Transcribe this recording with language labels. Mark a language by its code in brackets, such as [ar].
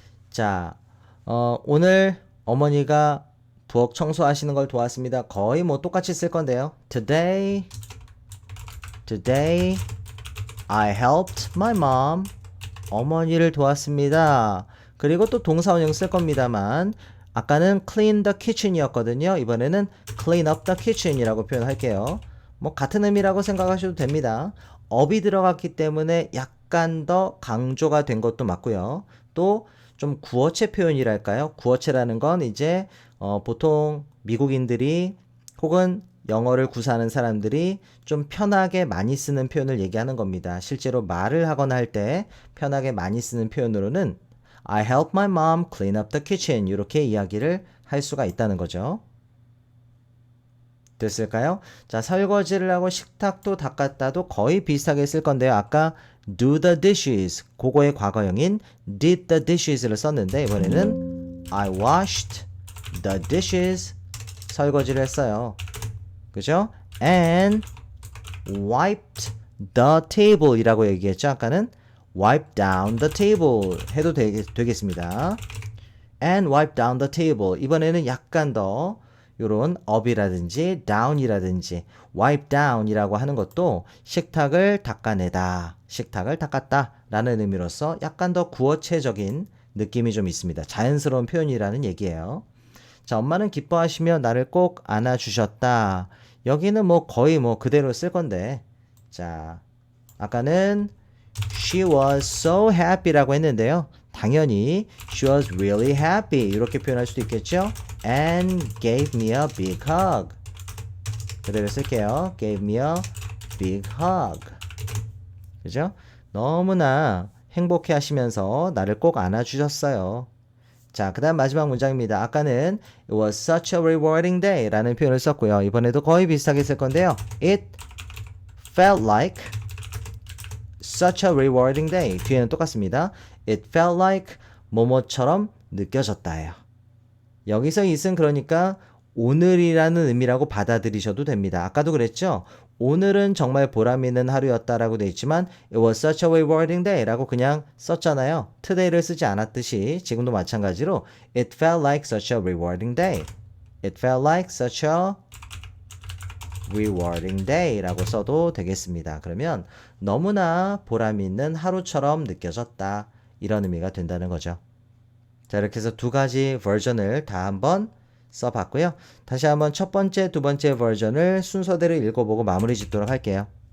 [ko] 자, 오늘 어머니가 부엌 청소하시는 걸 도왔습니다. 거의 뭐 똑같이 쓸 건데요. [en] Today I helped my mom. [ko] 어머니를 도왔습니다. 그리고 또 동사원형 쓸 겁니다만 아까는 [en] clean the kitchen [ko] 이었거든요. 이번에는 [en] clean up the kitchen [ko] 이라고 표현할게요. 뭐 같은 의미라고 생각하셔도 됩니다. up이 들어갔기 때문에 약간 더 강조가 된 것도 맞고요. 또 좀 구어체 표현이랄까요? 구어체라는 건 이제 보통 미국인들이 혹은 영어를 구사하는 사람들이 좀 편하게 많이 쓰는 표현을 얘기하는 겁니다. 실제로 말을 하거나 할 때 편하게 많이 쓰는 표현으로는 [en] I help my mom clean up the kitchen [ko] 이렇게 이야기를 할 수가 있다는 거죠. 됐을까요? 자, 설거지를 하고 식탁도 닦았다도 거의 비슷하게 쓸 건데요. 아까 [en] do the dishes [ko] 그거의 과거형인 [en] did the dishes [ko] 를 썼는데 이번에는 [en] I washed the dishes [ko] 설거지를 했어요. 그죠? [en] and wiped the table [ko] 이라고 얘기했죠. 아까는 [en] wipe down the table [ko] 해도 되겠습니다. [en] and wipe down the table [ko] 이번에는 약간 더 요런 up이라든지 down이라든지 [en] wipe down [ko] 이라고 하는 것도 식탁을 닦아내다, 식탁을 닦았다 라는 의미로서 약간 더 구어체적인 느낌이 좀 있습니다. 자연스러운 표현이라는 얘기예요. 자, 엄마는 기뻐하시며 나를 꼭 안아주셨다. 여기는 뭐 거의 뭐 그대로 쓸 건데 자, 아까는 [en] She was so happy [ko] 라고 했는데요. 당연히 [en] she was really happy [ko] 이렇게 표현할 수도 있겠죠. [en] And gave me a big hug. [ko] 그대로 쓸게요. [en] Gave me a big hug. [ko] 그죠? 너무나 행복해 하시면서 나를 꼭 안아주셨어요. 자, 그 다음 마지막 문장입니다. 아까는 [en] It was such a rewarding day [ko] 라는 표현을 썼고요. [en] 이번에도 거의 비슷하게 쓸 건데요. It felt like such a rewarding day. [ko] 뒤에는 똑같습니다. [en] It felt like [ko] 뭐뭐처럼 느껴졌다예요. 여기서 it은 그러니까 오늘이라는 의미라고 받아들이셔도 됩니다. 아까도 그랬죠? 오늘은 정말 보람 있는 하루였다라고 되어 있지만 [en] It was such a rewarding day [ko] 라고 그냥 썼잖아요. today를 쓰지 않았듯이 지금도 마찬가지로 [en] It felt like such a rewarding day. It felt like such a rewarding day [ko] 라고 써도 되겠습니다. 그러면 너무나 보람 있는 하루처럼 느껴졌다. 이런 의미가 된다는 거죠. 자, 이렇게 해서 두 가지 버전을 다 한번 써봤고요. 다시 한번 첫 번째, 두 번째 버전을 순서대로 읽어보고 마무리 짓도록 할게요.